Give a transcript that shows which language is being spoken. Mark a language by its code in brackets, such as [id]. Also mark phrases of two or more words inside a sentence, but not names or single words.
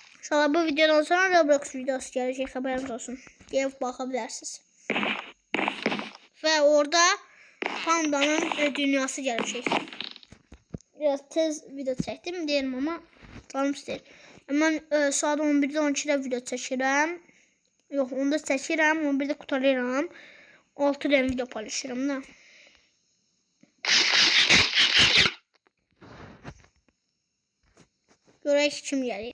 [tr] İnşallah bu videodan sonra Roblox videosu gelecek, haberiniz olsun. Gelip bakabilirsiniz. Ve orada pandanın dünyası gelecek. Biraz tez video çektim diyelim ama canım istəyir. [az] Mən saat 11'də 12'də video çəkirəm. Yox, onda çəkirəm, 11'də qutalıram. 6'da video paylaşırım da. Görək kim gəlir.